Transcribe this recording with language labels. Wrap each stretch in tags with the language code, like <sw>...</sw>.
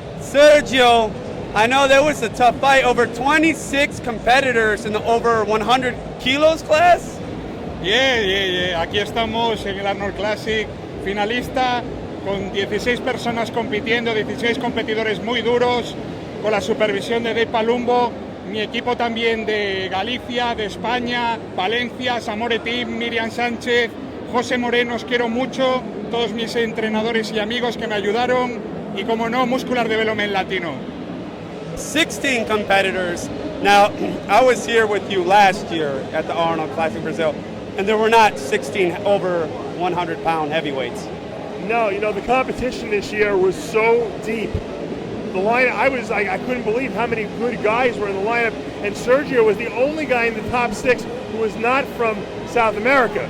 <en>Sergio, I know there was a tough fight, over 26 competitors in the over 100 kilos class. Yeah.</en> <es>Aquí estamos en el Arnold Classic, finalista, con 16 personas compitiendo, 16 competidores muy duros, con la supervisión de Dave Palumbo, mi equipo también de Galicia, de España, Valencia, Zamore Team, Miriam Sánchez, José Moreno, os quiero mucho, todos mis entrenadores y amigos que me ayudaron, y como no, Muscular Development Latino.</es> <en>16 competitors. Now, I was here with you last year at the Arnold Classic Brazil, and there were not 16 over 100-pound heavyweights. No, the competition this year was so deep. The lineup, I couldn't believe how many good guys were in the lineup, and Sergio was the only guy in the top 6 who was not from South America.</en>